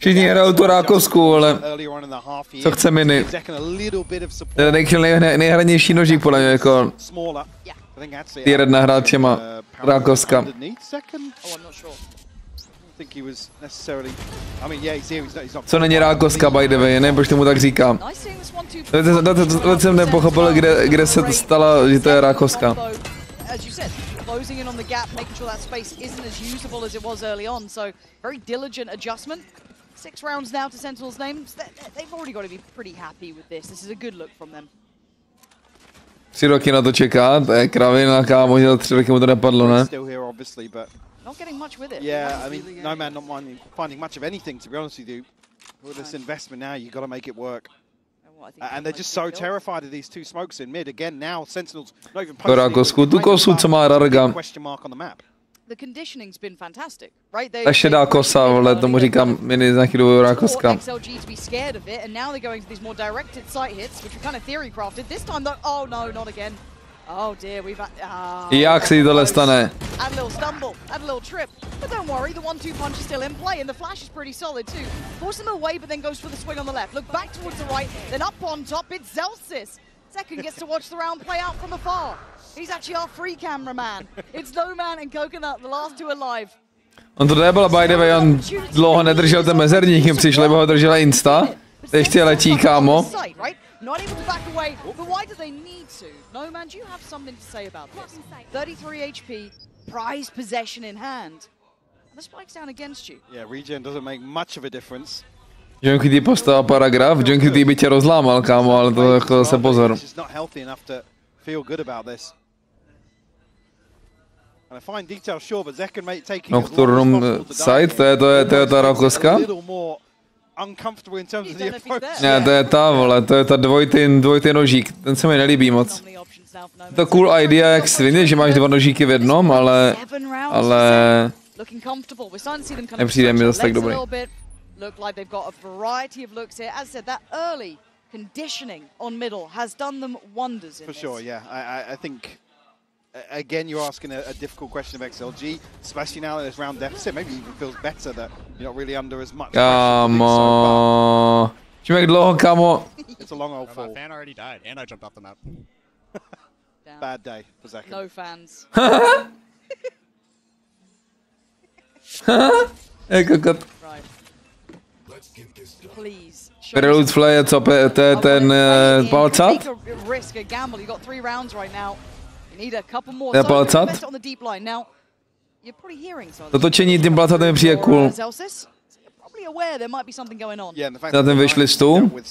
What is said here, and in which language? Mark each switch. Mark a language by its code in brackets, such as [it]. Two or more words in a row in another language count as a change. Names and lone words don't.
[cs] Všichni hrajou tu rákovsku, ale co chce mini. To je nejhranější nožík, podle mě, jako tier 1 hráčema rákovska. Co není rákovska, [en] by the way, [cs] nevím, proč tomu tak říkám. To jsem nepochopil, kde se stala, že to je rákovska. [en] Closing in on the gap, making sure that space isn't as usable as it was early on. So very diligent adjustment. 6 rounds now to Sentinel's names. They've already got to be pretty happy with this. This is a good look from them. [cs] 3 roky na to čeká, to je kravina, kámo, že 3 roky mu to nepadlo, ne? [en] Not getting much with it. Yeah, I mean, no man not finding much of anything, to be honest with you. With this investment now, you've got to make it work. And they're just so terrified of these two smokes in mid. Again, now Sentinels not even posting question mark on the map. The conditioning's been fantastic, right? [cs] Ještě dá kosa, vole, tomu říkám mini za chvíli rákoska. [en] XLG to be scared of it, and now they're going to these more directed sight hits, which are kind of theory crafted. This time though, oh no, not again. Oh dear, we've had... [cs] Jak se jí tohle stane? [en] Had a little stumble, had a little trip. But don't worry, the 1-2 punch is still in play, and the flash is pretty solid too. Force them away, but then goes for the swing on the left. Look back towards the right, then up on top, it's Zelsis. Zekken gets to watch the round play out from afar. He's actually our free cameraman. It's No Man and Coconut, the last two alive. [cs] On to nebyl, [en] by the way, [cs] on dlouho nedržel ten mezerník, jim přišli, bo ho držela Insta. Ještě letí, kámo. [en] Not able to back away, but why do they need to? No Man, do you have something to say about this? 33 HP, prize possession in hand. The spike's down against you. Yeah, regen doesn't make much of a difference. [cs] Junky postavil paragraf, Junky by tě rozlámal, kámo, ale to jako se pozor. [en] It's not healthy enough to feel good about this. And a fine detail, sure, but Zekken may take it [cs] Nocturnum side, to je ta rákoska? Ne, to je ta, vole, to je ta dvojitý nožík, ten se mi nelíbí moc. Je to [en] cool idea, [cs] jak svině, že máš 2 nožíky v jednom, ale nepřijde mi zase tak dobrý. [en] For sure, yeah. I think again you're asking a difficult question of XLG, especially now that this round deficit. Maybe even feels better that you're not really under as much pressure. [cs] Jak dlouho, kámo? [en] It's a long old fall. My fan already died, and I jumped off the map. Bad day for Zekken. No fans. [cs] Kokot. Prelude Fly je co, to je ten palcat? To je palcat? To točení tím palcatem mi přijde cool. Na ten wishlistu.